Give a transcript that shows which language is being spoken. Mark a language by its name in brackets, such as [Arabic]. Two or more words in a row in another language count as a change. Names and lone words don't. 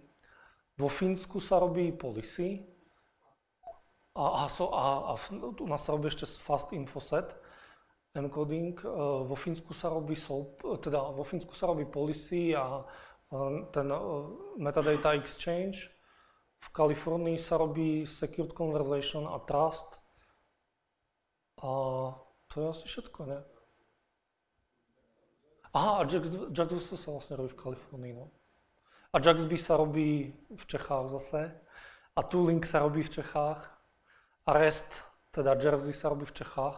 [Slovak] Vo Fínsku sa robí policy. A u nás sa robí ešte [English] fast infoset encoding. [Slovak] Vo Fínsku sa robí SOAP, teda vo Fínsku sa robí policy a ten [English] metadata exchange. [Slovak] V Kalifornii sa robí [English] secured conversation [Slovak] a trust. A to je asi všetko, ne? Aha, a JAX2 sa vlastne robí v Kalifornii, no. A JAXB sa robí v Čechách zase. A Tooling sa robí v Čechách. A REST, teda Jersey sa robí v Čechách.